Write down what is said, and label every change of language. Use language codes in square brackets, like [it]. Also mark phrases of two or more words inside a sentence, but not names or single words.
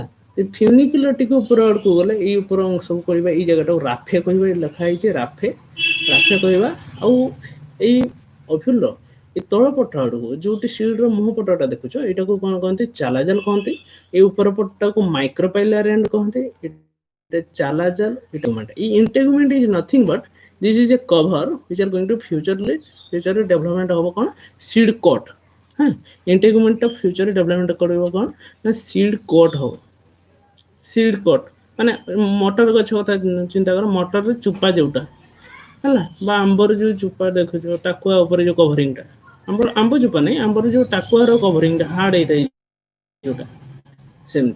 [or] ଏ ଫ୍ୟୁନିକୁଲର ଟିକେ ଉପର ଆଡକୁ ଗଲେ ଏଇ ଉପର ଅଂଶକୁ କହିବା, ଏଇ ଜାଗାଟାକୁ ରାଫେ କହିବା, ଏଠି ଲେଖା ହେଇଛି ରାଫେ, ରାଫେ କହିବା। ଆଉ ଏଇ ଓଭ୍ୟୁଲର ଏ ତଳ ପଟ ଆଡକୁ ଯୋଉଠି ସିଡ୍ର ମୁହଁ ପଟଟା ଦେଖୁଛ, ଏଇଟାକୁ କଣ କହନ୍ତି? ଚାଲାଜାଲ କହନ୍ତି। ଏଇ ଉପର ପଟଟାକୁ [en] micropylar end [or] କହନ୍ତି। ଏଇଟା [en] chalazal integument. ଏଇ integument is nothing but this is a cover which are going to future development [or] ହବ କଣ? [en] seed coat. [or] ହଁ, ଇଣ୍ଟେଗୁମେଣ୍ଟଟା [en] future development [or] କରିବ କଣ ନା [en] seed coat [or] ହବ। [en] seed coat [or] ମାନେ ମଟର ଗଛ କଥା ଚିନ୍ତା କର, ମଟରରେ ଚୁପା ଯୋଉଟା ହେଲା, ବା ଆମ୍ବର ଯୋଉ ଚୁପା ଦେଖୁଛ, ଟାକୁଆ ଉପରେ ଯୋଉ କଭରିଂଟା, ଆମ୍ବ ଚୁପା ନାହିଁ, ଆମ୍ବର ଯୋଉ ଟାକୁଆର କଭରିଂଟା ହାର୍ଡ ହେଇଥାଏ ଯୋଉଟା, ସେମିତି।